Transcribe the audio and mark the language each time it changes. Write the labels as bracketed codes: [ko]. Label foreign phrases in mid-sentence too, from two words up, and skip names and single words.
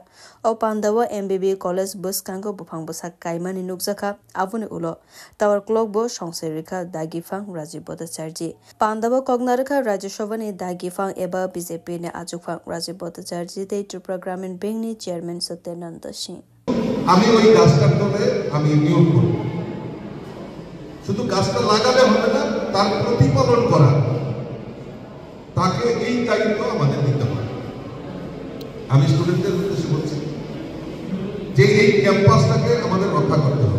[trp] O Pandawa MBB College bus kango bufang busak kaima ni nukjaka avuni ulo. Tower clock bo songsai rika dagifang Rajiv Bhattacharjee. Pandawa kognarika Rajya Sabha ni dagifang eba BJP ne achufang Rajiv Bhattacharjee te Tripura Gramin Bank ni Chairman Satyananda Singh. [bn] আমি ওই গাছটার তলে আমি নিয়োগ করব শুধু গাছটা লাগালে হবে না তার প্রতিপালন করা তাকে এই দায়িত্ব আমাদের দিতে হবে আমি স্টুডেন্টদের উদ্দেশ্যে বলছি যে এই ক্যাম্পাসটাকে আমাদের রক্ষা করতে হবে